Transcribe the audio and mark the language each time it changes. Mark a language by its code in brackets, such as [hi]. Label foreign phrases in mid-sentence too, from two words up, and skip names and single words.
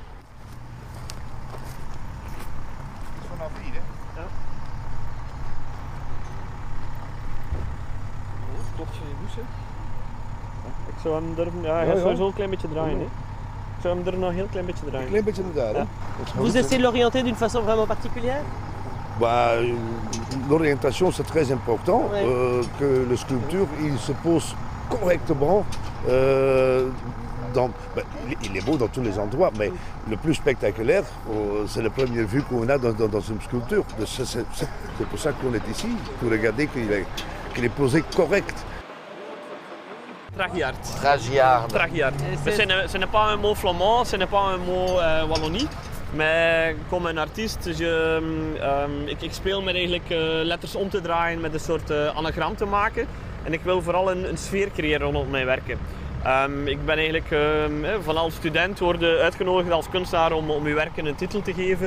[nl] Klopt van je douche. Ik zou hem durven, hij gaat sowieso een klein beetje draaien. Hè. Ik zou hem er nog een heel klein beetje draaien. Een klein beetje naar daar. [fr] Vous essayez de l'orienter d'une façon vraiment particulière? L'orientation c'est très important, que le sculpture il se pose correctement. Il est beau dans tous les endroits, mais le plus spectaculaire, c'est la première vue qu'on a dans une sculpture. C'est pour ça qu'on est ici, pour regarder qu'il est posé correct. Tragiard. Ce n'est pas un mot flamand, ce n'est pas un mot Wallonie. [nl] Maar comme een artiest, ik speel met eigenlijk letters om te draaien, met een soort anagram te maken. En ik wil vooral een sfeer creëren rondom mijn werken. Ik ben eigenlijk als student worden uitgenodigd als kunstenaar om uw werken een titel te geven.